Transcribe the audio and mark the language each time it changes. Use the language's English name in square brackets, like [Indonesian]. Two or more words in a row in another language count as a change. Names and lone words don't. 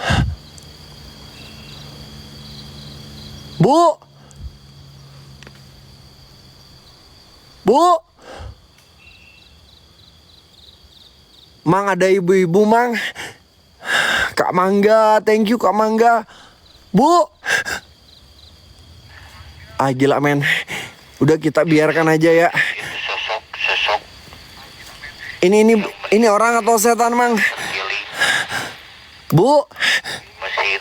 [Indonesian] Bu? Bu? Mang, ada ibu-ibu, Mang. Kak Mangga, [English] thank you Kak Mangga. [Indonesian] Bu? Ah, gila, men. Udah, kita biarkan aja ya. Sosok Ini orang atau setan, Mang? giling Bu? mesin.